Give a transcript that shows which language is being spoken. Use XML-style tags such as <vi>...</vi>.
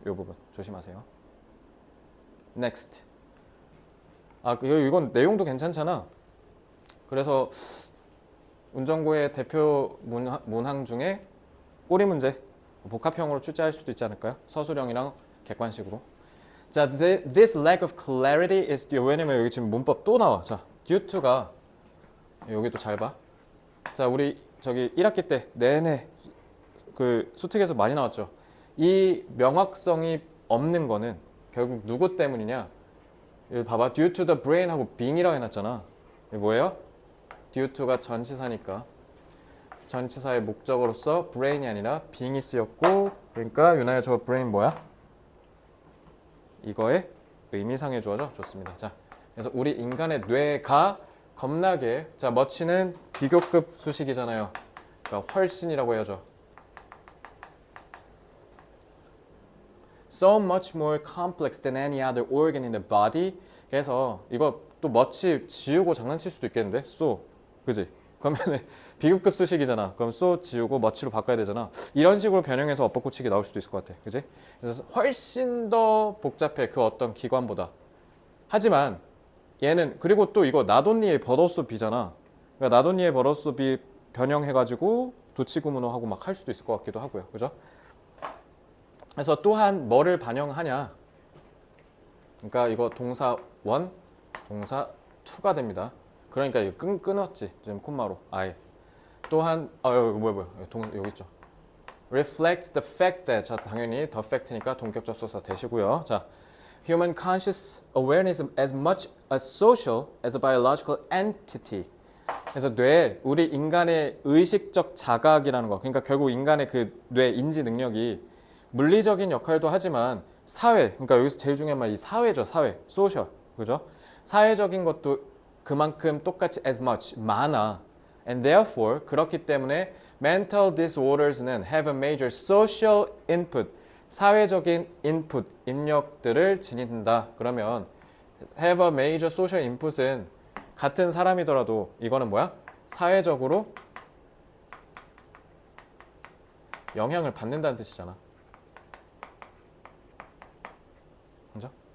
<ko>요 부분 조심하세요. next. 이건 내용도 괜찮잖아. 그래서 운전고의 대표 문항 중에 꼬리 문제 복합형으로 출제할 수도 있지 않을까요? 서술형이랑 객관식으로.</ko> <en>자, this lack of clarity is due.</en> <ko>왜냐면 여기 지금 문법 또 나와. 자, due to가 여기 또 잘 봐. 자, 우리 저기 1학기 때 내내 그 수특에서 많이 나왔죠. 이 명확성이 없는 거는 결국 누구 때문이냐? 여기 봐봐.</ko> <en>due to the brain</en> <ko>하고 being이라고 해놨잖아. 이게 뭐예요? due to가 전치사니까 전치사의 목적어로서 brain이 아니라 being이 쓰였고, 그러니까 유나야 저 brain 뭐야? 이거의 의미상의 주어죠. 좋습니다. 자, 그래서 우리 인간의 뇌가 겁나게, 자, much는 비교급 수식이잖아요. 그러니까 훨씬이라고 해야죠.</ko> <en>So much more complex than any other organ in the body.</en> <ko>그래서 이거 또 much 지우고 장난칠 수도 있겠는데? so, 그지? 그러면 비교급 수식이잖아. 그럼 so 지우고 much로 바꿔야 되잖아. 이런 식으로 변형해서 어법 고치기 나올 수도 있을 것 같아. 그지? 그래서 훨씬 더 복잡해. 그 어떤 기관보다. 하지만 얘는, 그리고 또 이거 나돈니의 버더스 비잖아. 그러니까 나돈니의 버더스 비 변형해가지고 도치구문어하고 막 할 수도 있을 것 같기도 하고요. 그죠? 그래서 또한 뭐를 반영하냐? 그러니까 이거 동사 1, 동사 2가 됩니다. 그러니까 이거 끊었지. 지금 콤마로 아예. 또한 여기 뭐야 여기 있죠.</ko> <en>reflects the fact that.</en> <ko>자, 당연히 the fact니까 동격 접속사 되시고요.</ko> <en>자, human conscious awareness is as much a social as a biological entity.</en> <ko>그래서 뇌, 우리 인간의 의식적 자각이라는 거. 그러니까 결국 인간의 그 뇌 인지 능력이 물리적인 역할도 하지만 사회, 그러니까 여기서 제일 중요한 말 이 사회죠. 사회, social, 그죠? 사회적인 것도 그만큼 똑같이 as much, 많아.</ko> <en>And therefore,</en> <ko>그렇기 때문에</ko> <en>mental disorders는 have a major social input, 사회적인 input,</en> <ko>입력들을 지닌다. 그러면</ko> <en>have a major social input</en> <ko>은 같은 사람이더라도 이거는 뭐야? 사회적으로 영향을 받는다는 뜻이잖아. 그죠?</ko>